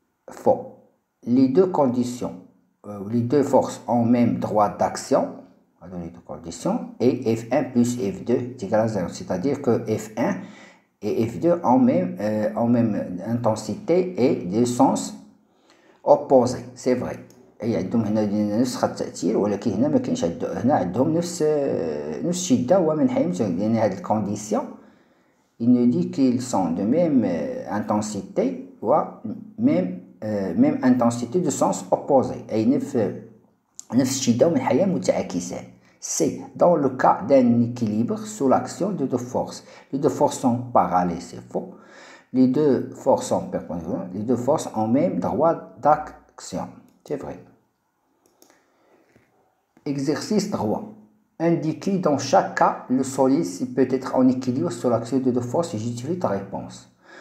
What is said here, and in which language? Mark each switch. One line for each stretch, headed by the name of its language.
French: Faux. Les deux conditions, les deux forces ont même droite d'action, les deux conditions, et F1 plus F2 est égal à 0. C'est-à-dire que F1 et F2 ont même intensité et des sens opposés. C'est vrai.
Arabic: أي عندهم هنا نفس خط التأثير ولكن هنا ما كاينش هنا عندهم نفس الشدة ومن حيث لأن هاد الكونديسيون
French: il nous dit qu'ils sont de même intensité ou même intensité de sens opposé
Arabic: أي نفس الشدة ومن حيث متعاكسان.
French: C'est dans le cas d'un équilibre sous l'action de deux forces. Les deux forces sont parallèles, c'est faux. Les deux forces sont perpendiculaires. Les deux forces ont même droit d'action, c'est vrai. Exercice 3. Indiquez dans chaque cas le solide s'il peut être en équilibre sur l'action de deux forces et justifie ta réponse.